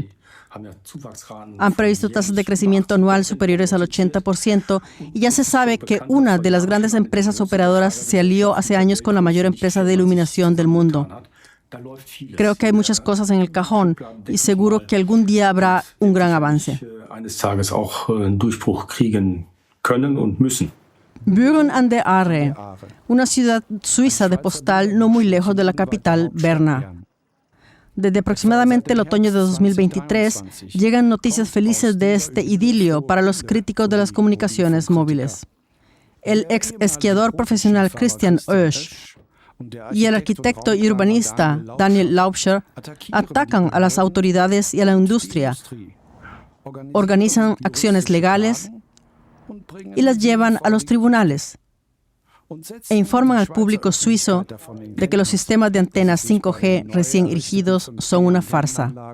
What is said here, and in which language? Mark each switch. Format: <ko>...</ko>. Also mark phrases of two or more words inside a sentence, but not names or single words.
<es>Han previsto tasas de crecimiento anual superiores al 80% y ya se sabe que una de las grandes empresas operadoras se alió hace años con la mayor empresa de iluminación del mundo. Creo que hay muchas cosas en el cajón y seguro que algún día habrá un gran avance. Büren an der Aare, una ciudad suiza de postal no muy lejos de la capital, Berna. Desde aproximadamente el otoño de 2023 llegan noticias felices de este idilio para los críticos de las comunicaciones móviles. El ex esquiador profesional Christian Oesch y el arquitecto y urbanista Daniel Laubscher atacan a las autoridades y a la industria, organizan acciones legales y las llevan a los tribunales e informan al público suizo de que los sistemas de antenas 5G recién erigidos son una farsa.</es>